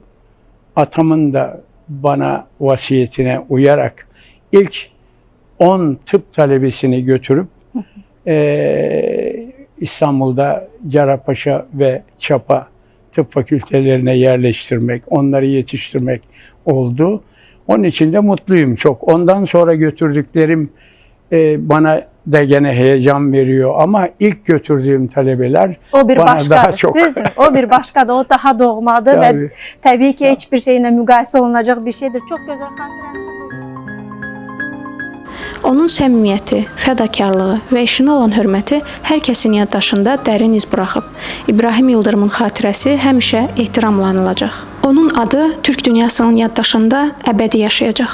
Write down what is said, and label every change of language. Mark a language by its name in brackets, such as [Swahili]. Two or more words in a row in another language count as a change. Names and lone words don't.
[Turkish] Atamın da bana vasiyetine uyarak ilk 10 tıp talebesini götürüp İstanbul'da Cerrahpaşa ve Çapa tıp fakültelerine yerleştirmek, onları yetiştirmek oldu. Onun için de mutluyum çok. Ondan sonra götürdüklerim bana da gene heyecan veriyor ama ilk götürdüğüm talebeler O bir bana başkadır, daha çok. [Azerbaijani] düzdür? [Turkish] O bir başkadır, o daha doğmadır ve Tabii. tabii ki hiçbir şeyle [Azerbaijani] müqayisə olunacaq [Turkish] bir şeydir. [Azerbaijani] Çok gözəl xatirənizi qoymuş. Onun səmimiyyəti, fədakarlığı və işinə olan hörməti hər kəsin yaddaşında dərin iz buraxıb. İbrahim Yıldırımın xatirəsi həmişə ehtiramla anılacaq. Onun adı türk dünyasının yaddaşında əbədi yaşayacaq.